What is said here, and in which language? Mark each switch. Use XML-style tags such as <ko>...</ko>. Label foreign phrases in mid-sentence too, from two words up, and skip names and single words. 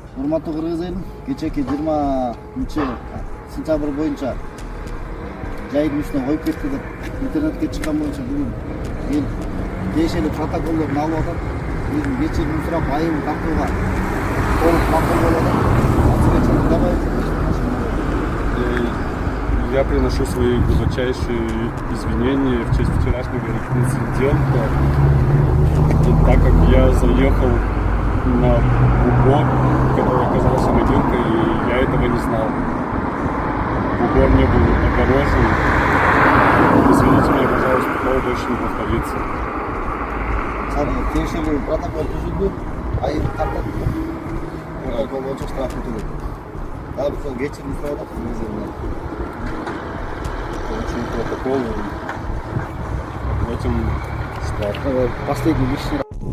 <ky>урматтуу кыргыз элим, кечээки 20-сентябрь боюнча жайдын үстүнө коюп кетти деп интернетке чыккан боюнча бүгүн эл тиешелүү протоколдорун алып атат. Биздин кечирим сурап айыл тартууга толук макул болуп атат.</ky> <ru>Я приношу свои глубочайшие извинения в честь вчерашнего инцидента, так как я заехал на бугор, который оказался могилкой, и я этого не знал. Бугор не был огорожен. Извините меня, пожалуйста, такого больше не повторится.</ru> <ky>Тиешелүү протокол түзүлдү. Айыл тартат. Протокол боюнча штраф төлөдү. Дагы бир кечирим сурап атат.</ky> <ru>Получил протокол. В этом штраф. Последний лишний</ru>